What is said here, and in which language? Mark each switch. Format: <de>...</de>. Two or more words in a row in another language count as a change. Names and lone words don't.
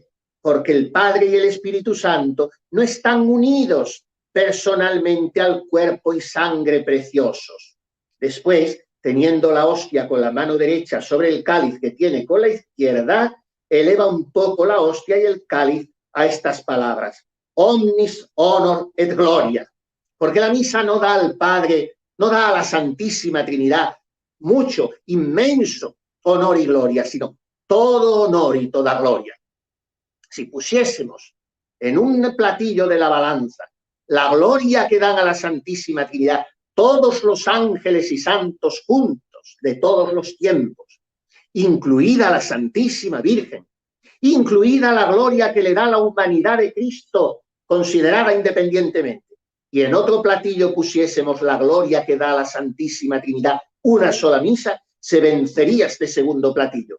<es>Porque el Padre y el Espíritu Santo no están unidos personalmente al cuerpo y sangre preciosos. Después, teniendo la hostia con la mano derecha sobre el cáliz que tiene con la izquierda, eleva un poco la hostia y el cáliz a estas palabras:</es> <la>omnis honor et gloria.</la> <es>Porque la misa no da al Padre, no da a la Santísima Trinidad mucho, inmenso honor y gloria, sino todo honor y toda gloria. Si pusiésemos en un platillo de la balanza la gloria que dan a la Santísima Trinidad todos los ángeles y santos juntos de todos los tiempos, incluida la Santísima Virgen, incluida la gloria que le da la humanidad de Cristo, considerada independientemente, y en otro platillo pusiésemos la gloria que da a la Santísima Trinidad una sola misa, se vencería este segundo platillo.</es>